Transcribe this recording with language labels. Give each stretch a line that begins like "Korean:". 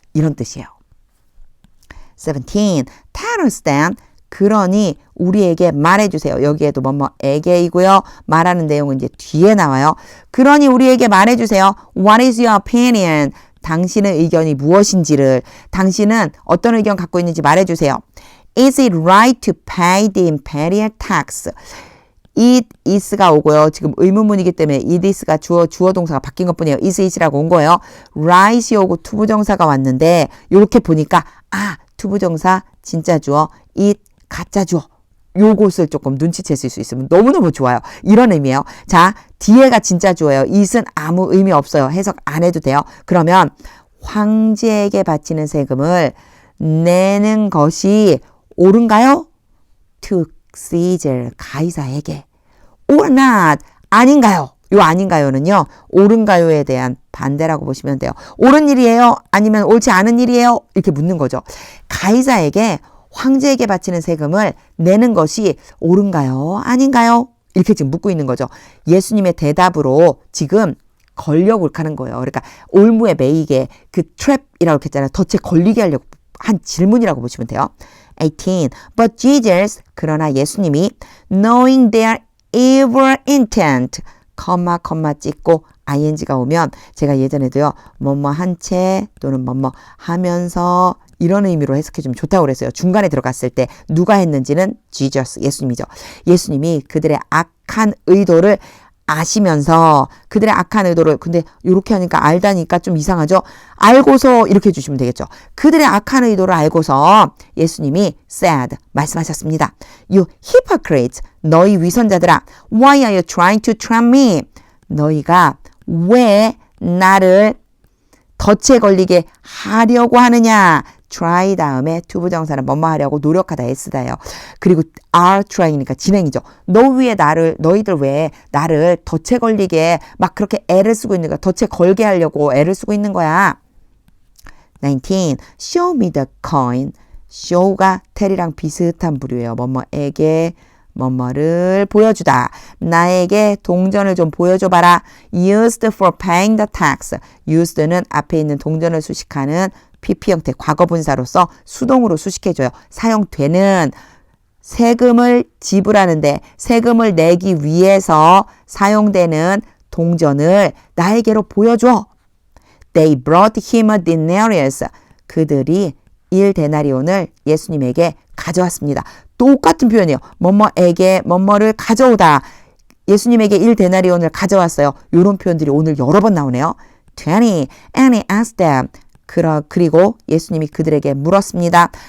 Korean: 이런 뜻이에요.
English: 17. Tell us then.
Korean: 그러니 우리에게 말해주세요. 여기에도 뭐뭐에게이고요. 말하는 내용은 이제 뒤에 나와요. 그러니 우리에게 말해주세요.
English: What is your opinion?
Korean: 당신의 의견이 무엇인지를 당신은 어떤 의견 갖고 있는지 말해주세요.
English: Is it right to pay the imperial tax?
Korean: it is가 오고요. 지금 의문문이기 때문에 it is가 주어 동사가 바뀐 것뿐이에요. is it이라고 온 거예요. right이 오고 투부정사가 왔는데 이렇게 보니까 투부정사 진짜 주어 it 가짜 주어 요것을 조금 눈치챘을 수 있으면 너무너무 좋아요. 이런 의미예요. 자, 뒤에가 진짜 주어예요. it은 아무 의미 없어요. 해석 안 해도 돼요. 그러면 황제에게 바치는 세금을 내는 것이 옳은가요?
English: To Caesar,
Korean: 가이사에게.
English: Or not,
Korean: 아닌가요? 요 아닌가요는요. 옳은가요에 대한 반대라고 보시면 돼요. 옳은 일이에요? 아니면 옳지 않은 일이에요? 이렇게 묻는 거죠. 가이사에게 황제에게 바치는 세금을 내는 것이 옳은가요? 아닌가요? 이렇게 지금 묻고 있는 거죠. 예수님의 대답으로 지금 걸려고 하는 거예요. 그러니까 올무에 매이게 그 트랩이라고 했잖아요. 덫에 걸리게 하려고 한 질문이라고 보시면 돼요. 18. But Jesus, 그러나 예수님이
English: knowing their evil intent,
Korean: 컴마 찍고 ing가 오면 제가 예전에도요. 뭐뭐 한 채 또는 뭐뭐 하면서 이런 의미로 해석해 주면 좋다고 그랬어요. 중간에 들어갔을 때 누가 했는지는 Jesus, 예수님이죠. 예수님이 그들의 악한 의도를 아시면서 그들의 악한 의도를 근데 이렇게 하니까 알다니까 좀 이상하죠. 알고서 이렇게 해주시면 되겠죠. 그들의 악한 의도를 알고서 예수님이 said 말씀하셨습니다.
English: You hypocrites,
Korean: 너희 위선자들아,
English: why are you trying to trap me?
Korean: 너희가 왜 나를 덫에 걸리게 하려고 하느냐? try 다음에 투부정사는 뭐뭐 하려고 노력하다 애쓰다예요. 그리고 are trying이니까 진행이죠. 너희들 왜 나를 덫에 걸리게 막 그렇게 애를 쓰고 있는 거야. 덫에 걸게 하려고 애를 쓰고 있는 거야.
English: 19. Show me the coin.
Korean: show가 tell이랑 비슷한 부류예요. 뭐뭐에게 뭐뭐를 보여주다. 나에게 동전을 좀 보여줘봐라.
English: Used for paying the tax.
Korean: Used는 앞에 있는 동전을 수식하는 PP 형태 과거분사로서 수동으로 수식해줘요. 사용되는 세금을 지불하는데 세금을 내기 위해서 사용되는 동전을 나에게로 보여줘.
English: They brought him a denarius.
Korean: 그들이 1데나리온을 예수님에게 가져왔습니다. 똑같은 표현이에요. 뭐뭐에게 뭐뭐를 가져오다. 예수님에게 1데나리온을 가져왔어요. 이런 표현들이 오늘 여러 번 나오네요.
English: 20. And he asked them.
Korean: 그리고 예수님이 그들에게 물었습니다.